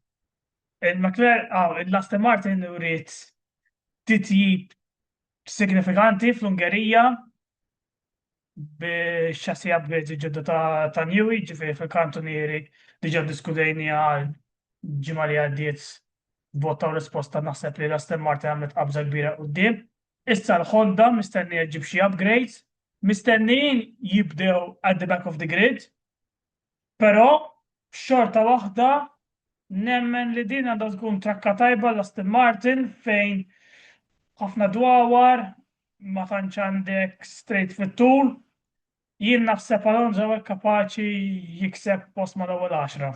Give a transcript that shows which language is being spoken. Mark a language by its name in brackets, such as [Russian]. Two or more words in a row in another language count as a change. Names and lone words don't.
[Maltese] Il-Aston Martin uriet titjib signifikanti fl-Ungerija bix-xassi upgrades ġodda ta' Newey, ġifieri fil-kantunieri diġà diskutejni għal ġimgħa li għaddiet votaw risposta naħseb li l-Aston Martin għamlet qabża kbira quddiem. Issa l-Honda mistennija ġib xi upgrades, mistennijin jibdew [English] at the back of the grid, [Maltese] però xorta waħda nemmen li din għandha tkun trakka tajba l-Aston Martin fejn ħafna dwawar ma tantx għandek straight fit-tul. Jien naħseb Alonso huwa kapaċi jikseb post mal-ewwel 10.